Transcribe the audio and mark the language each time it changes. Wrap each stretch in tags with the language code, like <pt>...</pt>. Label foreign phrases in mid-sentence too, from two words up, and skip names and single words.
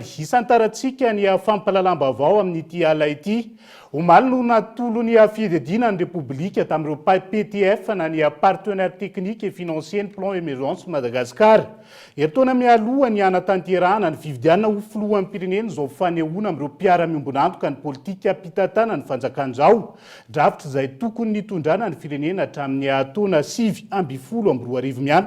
<mg>Isantarantsika ny fampahalalam-baovao amin'ity ala ity. Omaly no natolo ny fiadidinan'ny Repoblika tamin'ireo PTF na ny</mg> <fr>partenaire technique et financier</fr> <mg>ny plan émergence Madagascar. Eritaona mialoha ny anatanterahana ny fifidianana ho filohan'ny pireneny izao fanehoana amin'ireo mpiara-miombonantoka ny politika ampitantana ny fanjakan'izao. Drafitra izay tokony nitondrana ny firenena hatramin'ny taona 2024 mianta.</mg>